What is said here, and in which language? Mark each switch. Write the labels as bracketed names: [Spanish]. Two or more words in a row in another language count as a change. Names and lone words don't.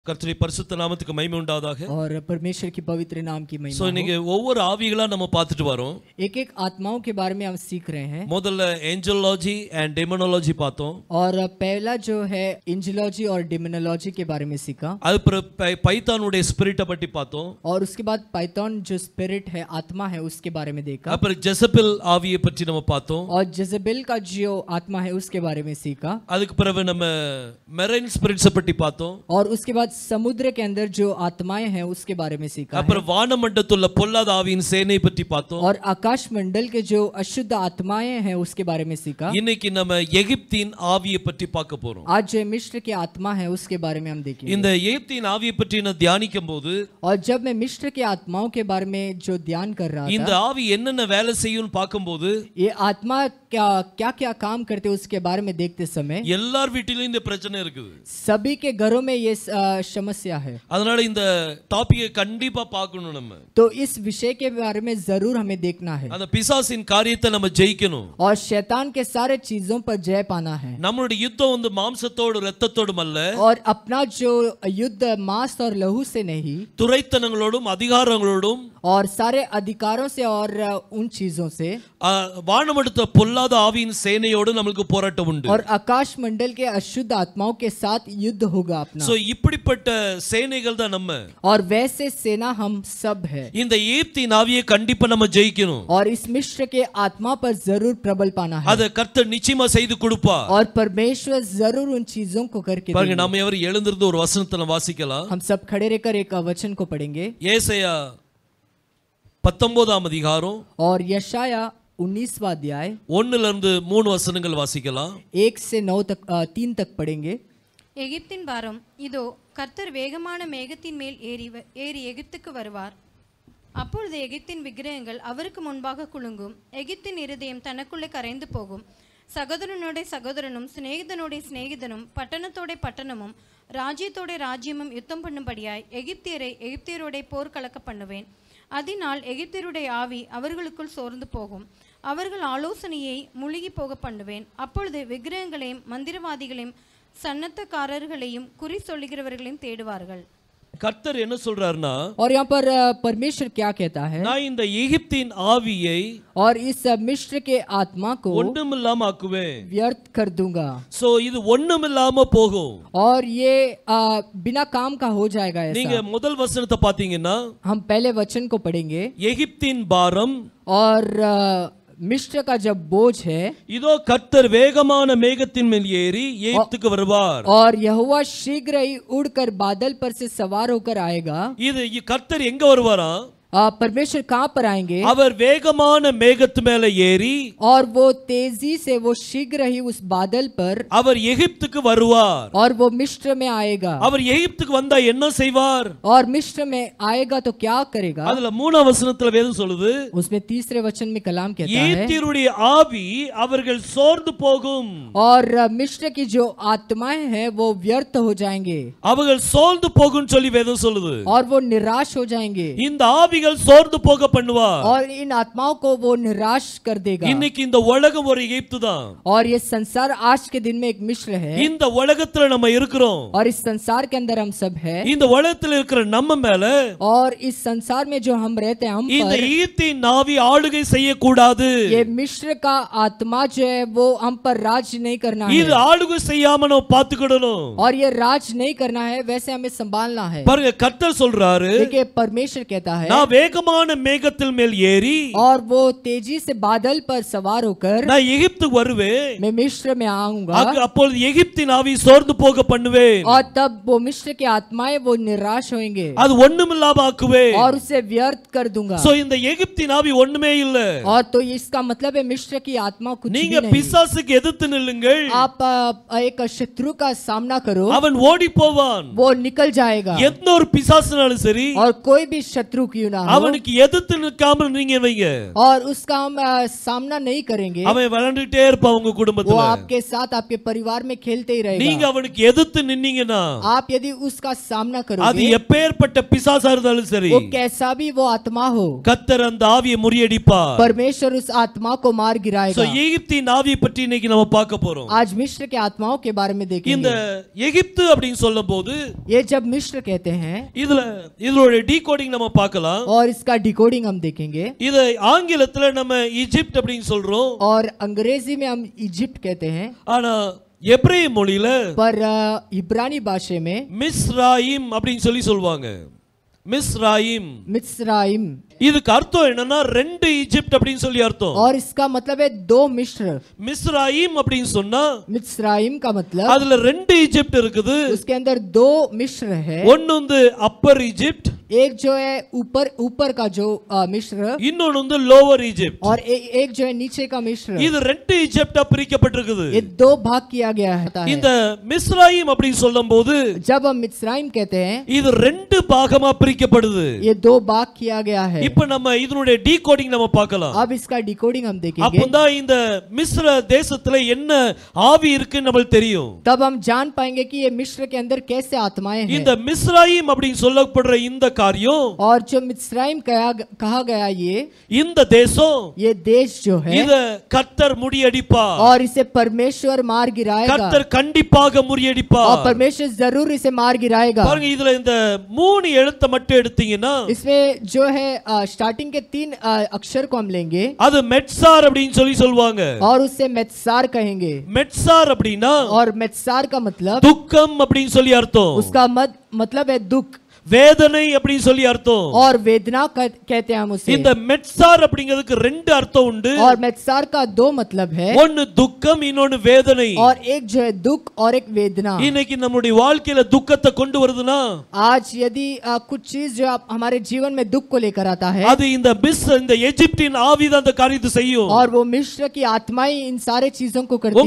[Tamil] கர்த்தருடைய பரிசுத்த நாமத்துக்கு மகிமை உண்டாவதாக. [Hindi] और परमेश्वर की पवित्र नाम की महिमा [Tamil] சோ நீங்க ஒவ்வொரு ஆவிகளா நம்ம பார்த்துட்டு வரோம். [Hindi] एक एक आत्माओं के बारे में हम सीख रहे हैं. [Tamil] முதல்ல [English] angelology and demonology [Tamil] பார்த்தோம். [Hindi] और पहला जो है एंजलॉजी और डेमोनोलॉजी के बारे में सीखा. [Tamil] அது பைத்தானுடைய ஸ்பிரிட்ட பத்தி பார்த்தோம். [Hindi] और उसके बाद पाइथन जो स्पिरिट है आत्मा है उसके बारे में देखा. [Tamil] அப்புறம் ஜெசபெல் ஆவியை பத்தி நம்ம பார்த்தோம். [Hindi] और जेजेबेल का जो आत्मा है उसके बारे में सीखा. [Tamil] அதுக்கு பிறகு நம்ம [English] marine spirits [Tamil] பத்தி பார்த்தோம். [Hindi] और उसके बाद समुद्र के अंदर जो आत्माएं हैं उसके बारे में सीखा. [Tamil] அப்புறம் வானமண்டலத்துள்ள பொல்லாத ஆவியின் சேனை பத்தி பார்த்தோம். [Hindi] और आकाश मंडल के जो अशुद्ध आत्माएं हैं उसके बारे में सीखा. [Tamil] இன்னைக்கு நம்ம எகிப்தின் ஆவியை பத்தி பார்க்க போறோம். [Hindi] आज जो मिस्र की आत्मा है उसके बारे में हम देखेंगे. [Tamil] இந்த எகிப்தின் ஆவியை பற்றி நான் தியானிக்கும்போது [Hindi] और जब मैं मिस्र की आत्माओं के बारे में जो ध्यान कर रहा [Tamil] இந்த [Hindi] था, [Tamil] ஆவி என்னென்ன வேலை செய்யும்னு பார்க்கும்போது [Hindi] ये आत्मा क्या क्या काम करते हैं उसके बारे में देखते समय [Tamil] எல்லார் வீட்டிலும் இந்த பிரச்சனை இருக்குது. [Hindi] सभी के घरों में ये समस्या है. [Tamil] அதனால இந்த டாபிக்கை கண்டிப்பா பார்க்கணும் நம்ம. [Hindi] तो इस विषय के बारे में जरूर हमें देखना है. [Tamil] அந்த பிசாசின் காரியத்தை நம்ம ஜெயிக்கணும். [Hindi] और शैतान के सारे चीजों पर जय पाना है. [Tamil] நம்மளுடைய யுத்தம் வந்து மாம்சத்தோடு இரத்தத்தோடும் அல்ல. [Hindi] और अपना जो युद्ध मांस और लहू से नहीं, [Tamil] துரைத்தனங்களோடும் அதிகாரங்களோடும் [Hindi] और सारे अधिकारों से और उन चीजों से, [Tamil] வானமண்டல பொல்லாத ஆவியின் சேனையோடு நமக்கு போராட்டம் உண்டு. [Hindi] और आकाश मंडल के अशुद्ध आत्माओं के साथ युद्ध होगा अपना. [Tamil] சோ இப்படிப்பட்ட சேனைகள் தான் நம்ம. [Hindi] और वैसे सेना हम सब है. [Tamil] இந்த எகிப்தின் ஆவியை கண்டிப்பா நம்ம ஜெயிக்கணும். [Hindi] और इस मिस्र के आत्मा पर जरूर प्रबल पाना है. [Tamil] அத கர்த்தர் நிச்சயமா செய்து கொடுப்பார். [Hindi] और परमेश्वर जरूर उन चीजों को करके [Tamil] பாருங்க, [Hindi] देंगे. [Tamil] நாம எவரும் எழுந்திருந்து ஒரு வசனத்தை வாசிக்கலாம். [Hindi] हम सब खड़े रहकर एक वचन को पढ़ेंगे. [Tamil] ஏசாயா 19ஆம் அதிகாரம் [Hindi] और यशाया 19वां अध्याय [Tamil] 1 ல இருந்து 3 வசனங்கள் வாசிக்கலாம். [Hindi] 1 से 9 तक 3 तक पढ़ेंगे. [Tamil] எகிப்தின் பாரம் இதோ, கர்த்தர் வேகமான மேகத்தின் மேல் ஏறி எகிப்துக்கு வருவார். அப்பொழுது எகிப்தின் விக்கிரகங்கள் அவருக்கு முன்பாக குலுங்கும். எகிப்தின் இருதயம் தனக்குள்ளே கரைந்து போகும். சகோதரனோட சகோதரனும் சிநேகிதனோட சிநேகிதனும் பட்டணத்தோட பட்டணமும் ராஜ்யத்தோட ராஜ்யமும் யுத்தம் பண்ணும்படியாய் எகிப்தியரோட போர் கலக்க பண்ணுவேன். அதனால் எகிப்தியருடைய ஆவி அவர்களுக்குள் சோர்ந்து போகும். அவர்கள் ஆலோசனையை முழுகி போக பண்ணுவேன். அப்பொழுது விக்கிரகங்களையும் மந்திரவாதிகளையும் சன்னத்தக்காரர்களையும் குறி சொல்லுகிறவர்களையும் தேடுவார்கள். கர்த்தர் என்ன சொல்றாருன்னா, [Hindi] और यहाँ पर परमेश्वर क्या कहता है, [Tamil] நான் இந்த எகிப்தின் ஆவியை [Hindi] और इस मिस्र के आत्मा को [Tamil] ஒண்ணுமில்லாம ஆக்குவேன். [Hindi] व्यर्थ कर दूंगा. [Tamil] சோ இது ஒண்ணுமில்லாம போகும். [Hindi] और ये बिना काम का हो जाएगा. [Tamil] நீங்க [Hindi] ऐसा [Tamil] முதல் வசனத்தை பாத்தீங்கன்னா, [Hindi] हम पहले वचन को पढ़ेंगे. [Tamil] எகிப்தின் பாரம் [Hindi] और मिस्र का जब बोझ है, [Tamil] இதோ கர்த்தர் வேகமான மேகத்தின் மேல் ஏறி எகிப்துக்கு வருவார். [Hindi] और यहोवा शीघ्र ही उड़कर बादल पर से सवार होकर आएगा. [Tamil] இது கர்த்தர் எங்க வருவாரா? [Hindi] परमेश्वर कहाँ पर आएंगे? [Tamil] அவர் வேகமான மேகத்து மேல ஏறி, [Hindi] और वो तेजी से वो शीघ्र ही उस बादल पर [Tamil] அவர் எகிப்துக்கு வருவார். [Hindi] और वो मिस्र में आएगा. [Tamil] அவர் எகிப்துக்கு வந்தா என்ன செய்வார்? [Hindi] और मिस्र में आएगा तो क्या करेगा? [Tamil] அதுல 3ஆம் வசனத்துல வேதம் சொல்லுது, [Hindi] उसमें तीसरे वचन में कलाम कहता है, [Tamil] எகிப்தியருடைய ஆவி அவர்கள் சோர்ந்து போகும். [Hindi] और मिस्र की जो आत्माएं हैं वो व्यर्थ हो जाएंगे. [Tamil] அவர்கள் சோர்ந்து போகும் சொல்லி வேதம் சொல்லுது. [Hindi] और वो निराश हो जाएंगे. [Tamil] இந்த ஆவிகள் சோர்ந்து போக பண்ணுவார். [Hindi] और इन आत्माओं को वो निराश कर देगा. [Tamil] இன்னைக்கு இந்த உலகம் ஒரு எகிப்து தான். [Hindi] और ये संसार आज के दिन में एक मिस्र है. [Tamil] இந்த உலகத்துல நம்ம இருக்கிறோம். [Hindi] और इस संसार के अंदर हम सब है. [Tamil] இந்த உலகத்துல இருக்கிற நம்ம மேல [Hindi] और इस संसार में जो हम रहते हैं हम [Tamil] இந்த [Hindi] पर [Tamil] எகிப்தின் ஆவி ஆளுகை செய்யக்கூடாது. [Hindi] ये मिस्र का आत्मा जो है वो हम पर राज नहीं करना [Tamil] இது [Hindi] है. [Tamil] ஆளுகை செய்யாம நம்ம பாத்துக்கிடணும். [Hindi] और ये राज नहीं करना है, वैसे हमें संभालना है. [Tamil] பாருங்க, கர்த்தர் சொல்றாரு, [Hindi] देखिए परमेश्वर कहता है, [Tamil] நான் வேகமான மேகத்தில் மேல் ஏறி [Hindi] और वो तेजी से बादल पर सवार होकर [Tamil] நான் எகிப்துக்கு வருவேன். [Hindi] मैं मिस्र में आऊंगा. [Tamil] அப்பொழுது எகிப்தின் ஆவி சோர்ந்து போக பண்ணுவேன். [Hindi] और तब वो मिस्र के आत्माएं वो निराश होंगे. [Tamil] அது ஒண்ணுமில்லாம ஆக்குவேன். [Hindi] और उसे व्यर्थ कर दूंगा. [Tamil] சோ இந்த எகிப்தின் ஆவி ஒண்ணுமே இல்ல. [Hindi] और तो इसका मतलब है मिस्र की आत्मा कुछ भी [Tamil] நீங்க [Hindi] नहीं. [Tamil] பிசாசுக்கு எதிர்த்து நில்லுங்கள். [Hindi] आप एक शत्रु का सामना करो, [Tamil] அவன் ஓடி போவான். [Hindi] वो निकल जाएगा. [Tamil] எந்த ஒரு பிசாசுனாலும் சரி, [Hindi] और कोई भी शत्रु क्यों ना रहा हो [Tamil] அவனுக்கு எதிர்த்து நிக்காமல் நீங்க வைங்க. [Hindi] और उसका हम सामना नहीं करेंगे, [Tamil] அவன் விளையாண்டுட்டே இருப்பான் உங்க [Hindi] वो [Tamil] குடும்பத்துல. [Hindi] आपके साथ आपके परिवार में खेलते ही [Tamil] நீங்க [Hindi] रहेगा। [Tamil] அவனுக்கு எதிர்த்து நின்னீங்கன்னா [Hindi] आप यदि उसका सामना [Tamil] அது [Hindi] करोगे, [Tamil] எப்பேற்பட்ட பிசாசா இருந்தாலும் சரி, [Hindi] वो कैसा भी वो आत्मा हो, [Tamil] கர்த்தர் அந்த ஆவியை முறியடிப்பார். [Hindi] परमेश्वर उस आत्मा को मार [Tamil] சோ [Hindi] गिराएगा। [Tamil] எகிப்தின் ஆவியை பற்றி இன்னைக்கு நம்ம பார்க்க போறோம். [Hindi] आज मिस्र के आत्माओं के बारे में [Tamil] இந்த [Hindi] देखेंगे। [Tamil] எகிப்து அப்படின்னு சொல்லும்போது [Hindi] ये जब मिस्र कहते हैं [Tamil] இதோட டீகோடிங் நம்ம பார்க்கலாம். [Hindi] और इसका डिकोडिंग हम देखेंगे, [Tamil] இதை ஆங்கிலத்துல நம்ம ஈஜிப்ட் அப்படின்னு சொல்றோம், [Hindi] और अंग्रेजी में हम इजिप्ट कहते हैं, [Tamil] ஆனா எபிரேய மொழியில [Hindi] पर इब्रानी भाषा में [Tamil] மிஸ்ராயிம் அப்படின்னு சொல்லுவாங்க. மிஸ்ராயிம் [Hindi] मिस्राइम, [Tamil] இதுக்கு அர்த்தம் என்னன்னா ரெண்டு ஈஜிப்ட் அப்படின்னு சொல்லி அர்த்தம். [Hindi] और इसका मतलब है दो मिस्र। [Tamil] மிஸ்ராயிம் அப்படின்னு சொன்னா [Hindi] मिस्राइम का मतलब [Tamil] அதுல ரெண்டு ஈஜிப்ட் இருக்குது. [Hindi] उसके अंदर दो मिस्र है, [Tamil] ஒன்னு வந்து [English] upper Egypt, [Hindi] एक जो है ऊपर ऊपर का जो मिस्र, [Tamil] இன்னொன்னு வந்து [English] lower Egypt. [Hindi] और एक जो है नीचे का मिस्र। [Tamil] இது ரெண்டு ஈஜிப்டா பிரிக்கப்பட்டிருக்குது. [Hindi] ये दो भाग किया गया है। [Tamil] இந்த மிஸ்ராயிம் அப்படின்னு சொல்லும்போது [Hindi] जब हम मिस्राइम कहते हैं, [Tamil] இது ரெண்டு பாகமா பிரிக்கப்படுது. [Hindi] ये दो भाग किया गया है। [Tamil] இப்ப நம்ம இதனுடைய டீகோடிங் நம்ம பார்க்கலாம். [Hindi] अब इसका डिकोडिंग हम देखेंगे, [Tamil] அப்பதான் இந்த மிஸ்ர தேசத்துல என்ன ஆவி இருக்குன்னு நமக்கு தெரியும். [Hindi] तब हम जान पाएंगे कि ये मिस्र के अंदर कैसे आत्माएं हैं। [Tamil] இந்த மிஸ்ராயிம் அப்படின்னு சொல்லப்படுற இந்த காரியம், [Hindi] और जो मिस्राइम कहा गया, [Tamil] இந்த தேசம், [Hindi] ये देश जो है, [Tamil] இத கர்த்தர் முறியடிப்பார். [Hindi] और इसे परमेश्वर मार गिराएगा, [Tamil] கர்த்தர் கண்டிப்பாக [Hindi] और [Tamil] முறியடிப்பார். [Hindi] परमेश्वर जरूर इसे मार गिराएगा। [Tamil] பாருங்க, இதுல இந்த மூணு எழுத்தை மட்டும் எடுத்தீங்கன்னா [Hindi] इसमें जो है स्टार्टिंग के 3 अक्षर को हम लेंगे, [Tamil] அது மெட்சார் அப்படின்னு சொல்லுவாங்க. [Hindi] और उससे मेत्सार कहेंगे। [Tamil] மெட்சார் அப்படின்னா [Hindi] और मेत्सार का मतलब [Tamil] துக்கம் அப்படின்னு சொல்லி அர்த்தம். [Hindi] उसका मतलब है दुख, [Tamil] வேதனை அப்படின்னு சொல்லி அர்த்தம். [Hindi] और वेदना कहते हैं हम उसे। [Tamil] இந்த மெட்சார் அப்படிங்கிறதுக்கு ரெண்டு அர்த்தம் உண்டு. [Hindi] और मेत्सार का दो मतलब है, [Tamil] ஒன்னு துக்கம், இன்னொன்னு வேதனை. [Hindi] और एक जो है दुख और एक वेदना। [Tamil] இன்னைக்கு நம்முடைய வாழ்க்கையில துக்கத்தை கொண்டு வருதுன்னா, [Hindi] आज यदि कुछ चीज जो हमारे जीवन में दुख को लेकर आता है, [Tamil] அது இந்த எகிப்தின் ஆவிதான் அந்த காரியத்தை செய்யும். [Hindi] और वो मिस्र की आत्माएं इन सारे चीजों को करती